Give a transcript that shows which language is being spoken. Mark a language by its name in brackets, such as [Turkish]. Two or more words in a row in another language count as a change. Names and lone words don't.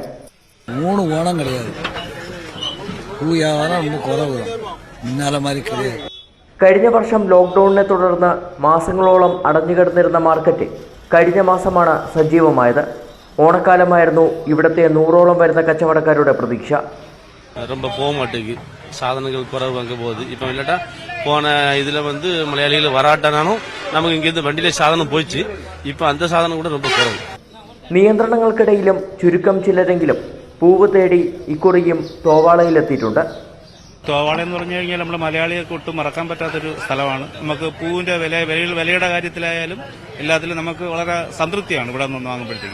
[Tamil] ഓണം கிடையாது. [Malayalam] കഴിഞ്ഞ വർഷം ലോക്ക്ഡൌണിനെ തുടർന്ന് മാസങ്ങളോളം അടഞ്ഞുകിടന്നിരുന്ന മാർക്കറ്റ് കഴിഞ്ഞ മാസമാണ് സജീവമായത്. ഓണക്കാലമായിരുന്നു ഇവിടുത്തെ 100ഓളം വരുന്ന കച്ചവടക്കാരുടെ പ്രതീക്ഷ. [Tamil] ரொம்ப போக மாட்டேங்குது, சாதனங்கள் குறைவு அங்கே போகுது. இப்போ இல்லாட்டா போன இதில் மலையாளிகள் வராட்டானாலும் நமக்கு இங்கேருந்து வண்டியில சாதனம் போயிடுச்சு. இப்போ அந்த சாதனம் கூட ரொம்ப குறைவு. [Malayalam] നിയന്ത്രണങ്ങൾക്കിടയിലും ചുരുക്കം ചിലരെങ്കിലും പൂവ് തേടി ഇക്കുറിയും തോവാളയിലെത്തിയിട്ടുണ്ട്. തോവാള എന്ന് പറഞ്ഞു കഴിഞ്ഞാൽ നമ്മൾ മലയാളികൾക്ക് ഒട്ടും മറക്കാൻ പറ്റാത്തൊരു സ്ഥലമാണ്. നമുക്ക് പൂവിന്റെ വിലയുടെ കാര്യത്തിലായാലും എല്ലാത്തിലും നമുക്ക് വളരെ സംതൃപ്തിയാണ് ഇവിടെ നിന്ന് വാങ്ങുമ്പോഴത്തേക്കും.